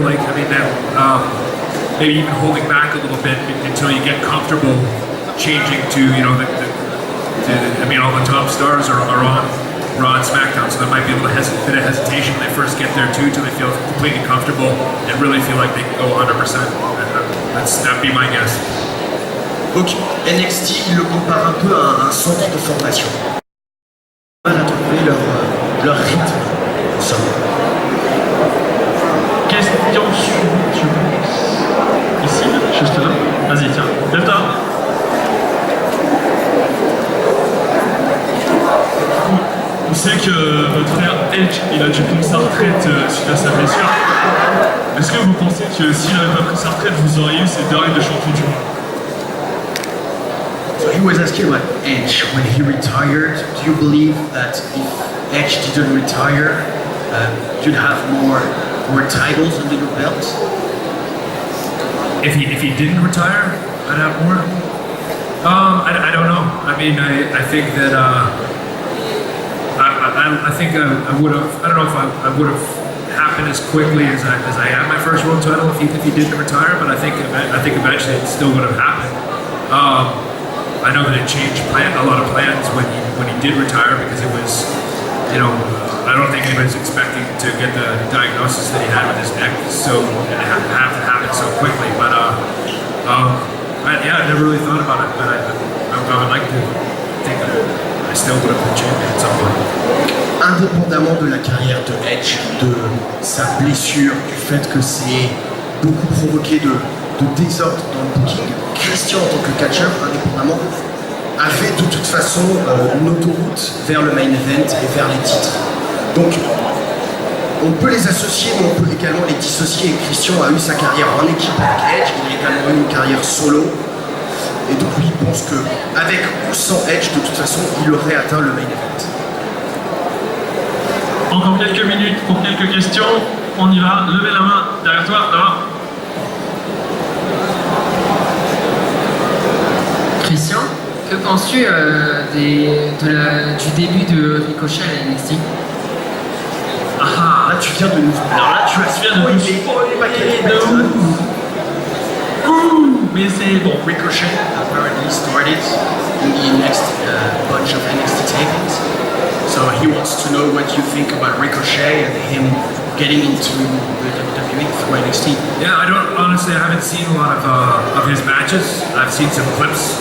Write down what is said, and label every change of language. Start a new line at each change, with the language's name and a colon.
English: Like, I mean, that maybe even holding back a little bit until you get comfortable changing to, you know, I mean, all the top stars are on Raw and SmackDown, so there might be a little bit of hesitation when they first get there too, till they feel completely comfortable and really feel like they can go 100%. That'd be my guess.
French: Donc NXT, il le compare un peu à un centre de formation. Mal à trouver leur rythme. Ça. Question suivante, je pense. Ici, juste là. Vas-y, tiens, lève-toi. On sait que votre frère Edge, il a dû prendre sa retraite suite à sa blessure. Est-ce que vous pensez que s'il n'avait pas pris sa retraite, vous auriez eu ces deux règles de champion du monde?
English: So he was asking about Edge when he retired. Do you believe that if Edge didn't retire, you'd have more titles under your belt? If he didn't retire, I'd have more. I don't know. I mean, I think that I think I would have. I don't know if I would have happened as quickly as I had my first world title if he didn't retire. But I think eventually it still would have happened. I know that it changed a lot of plans when he did retire, because it was, you know, I don't think anybody was expecting to get the diagnosis that he had with his neck, so it had to happen so quickly. But I never really thought about it, but I would like to think that I still would have been champion at some point.
French: Indépendamment de la carrière de Edge, de sa blessure, du fait que c'est beaucoup provoqué de désordre dans le booking, Christian en tant que catcheur, indépendamment, avait de toute façon une autoroute vers le main event et vers les titres. Donc on peut les associer, mais on peut également les dissocier. Christian a eu sa carrière en équipe avec Edge, il a également eu une carrière solo. Et donc lui il pense qu'avec ou sans Edge, de toute façon, il aurait atteint le main event. Encore quelques minutes pour quelques questions. On y va. Levez la main derrière toi. Là. Christian, que penses-tu du début de Ricochet à NXT? Ah, là tu viens de nous... Alors là tu viens de nous spoiler de ouf. Mais c'est bon.
English: Ricochet apparently started in the next bunch of NXT tapings. So he wants to know what you think about Ricochet and him getting into the WWE through NXT. Yeah, I haven't seen a lot of his matches. I've seen some clips.